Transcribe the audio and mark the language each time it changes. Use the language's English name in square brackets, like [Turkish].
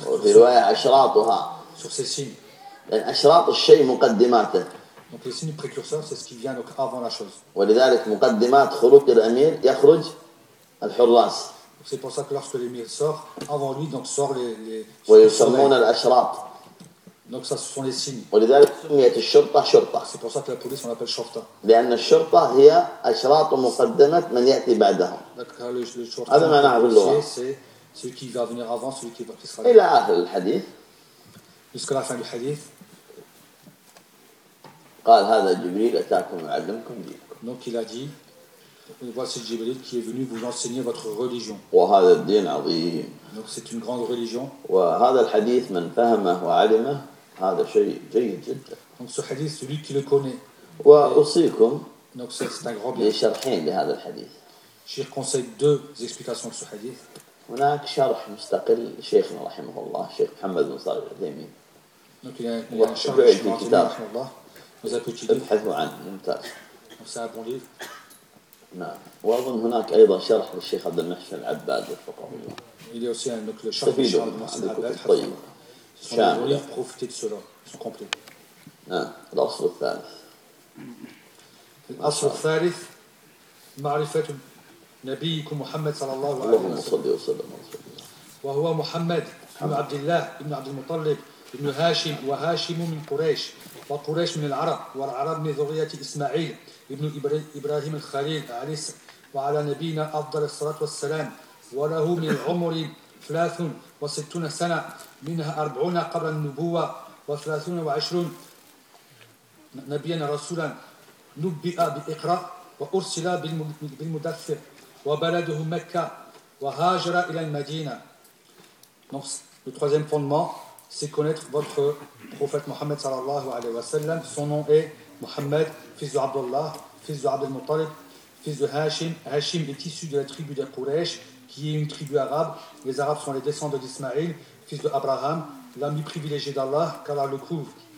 [French] Sur ses signes. Donc les signes précurseurs, c'est ce qui vient donc avant la chose. Donc, c'est pour ça que lorsque l'émir sort, avant lui, donc sort les signes. Donc ça, ce sont les signes. [Arabic] ولذلك سميت الشرطة شرطة. [French] C'est pour ça que la police on l'appelle شرطة. [Arabic] لأن الشرطة هي أشراط مقدمة من يأتي بعدهم. هذا ما نعرفه. [French] C'est celui qui va venir avant, celui qui sera. [Arabic] إلى آخر الحديث. [French] jusqu'à la fin du hadith. [Arabic] قال هذا جبريل أتاكم يعلمكم دينكم. [French] Donc il a dit, voici Jibril qui est venu vous enseigner votre religion. [Arabic] وهذا الدين عظيم. [French] Donc c'est une grande religion. [Arabic] وهذا الحديث من فهمه وعلمه هذا شيء جيد جدا. [French] Donc ce hadith, celui qui le connaît. [Arabic] وأوصيكم. [French] Donc c'est un grand bien. [Arabic] لشرحين لهذا الحديث. [French] Je conseille deux explications de ce hadith. [Arabic] هناك شرح مستقل شيخنا رحمه الله شيخ محمد بن صالح العثيمين. [French] Donc il y a un شرح [Arabic] في كتاب رحمه الله. [French] Vous avez petit livre. [Arabic] ابحثوا عنه ممتاز. [French] Donc c'est un bon livre. [Arabic] نعم. وأظن هناك أيضا شرح للشيخ عبد المحسن العباد رحمه الله. [French] Il y a aussi un donc le [Arabic] شرح للشيخ عبد المحسن العباد. طيب. شامل. [French] Vous pouvez profiter de cela. C'est complet. [Arabic] نعم. الأصل الثالث. الأصل الثالث معرفة نبيكم محمد صلى الله عليه وسلم. اللهم صل وسلم على رسول الله. وهو محمد بن عبد الله بن عبد المطلب بن هاشم وهاشم من قريش وقريش من العرب والعرب من ذرية إسماعيل ابن إبراهيم الخليل عليه السلام وعلى نبينا أفضل الصلاة والسلام وله من عمر 63 سنة منها 40 قبل النبوة و23 نبيا رسولا نبئ بإقراء وأرسل بالمدثر وبلده مكة وهاجر إلى المدينة. [French] Donc, le troisième fondement, c'est connaître votre prophète Mohammed sallallahu alayhi wa sallam. Son nom est Mohammed, fils de Abdullah, fils de Abdel Muttalib, fils de Hashim. Hashim est issu de la tribu de Quraysh, qui est une tribu arabe. Les Arabes sont les descendants d'Ismaïl, fils de Abraham, l'ami privilégié d'Allah, qu'Allah le couvre.